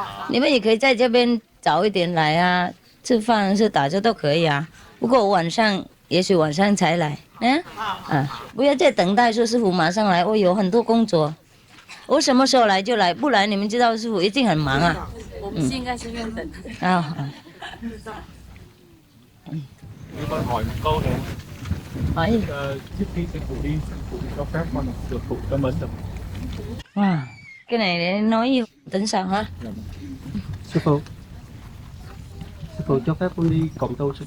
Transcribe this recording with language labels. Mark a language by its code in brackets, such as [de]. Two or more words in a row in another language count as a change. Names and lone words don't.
[zh] 你们也可以在这边早一点来啊，吃饭是打车都可以啊。不过我也许晚上才来。不要再等待说师傅马上来，我有很多工作。我什么时候来就来，不然你们知道师傅一定很忙啊。我们现在是愿等。 [vi] Nếu con hỏi một câu này, hỏi trước khi sư phụ đi, sư phụ cho phép con được phụ cho mến được. Wow. Cái này để nói gì? Tính sao hả? Sư phụ cho phép con đi cộng tu sư phụ.